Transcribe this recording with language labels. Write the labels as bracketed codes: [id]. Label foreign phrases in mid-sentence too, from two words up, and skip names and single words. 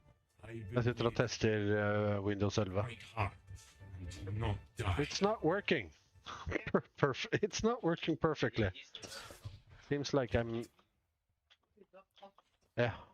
[no] Jeg sitter og tester Windows 11. [en] Fight hard and not die. It's not working. It's not working perfectly. Seems like I'm... [no] Ja.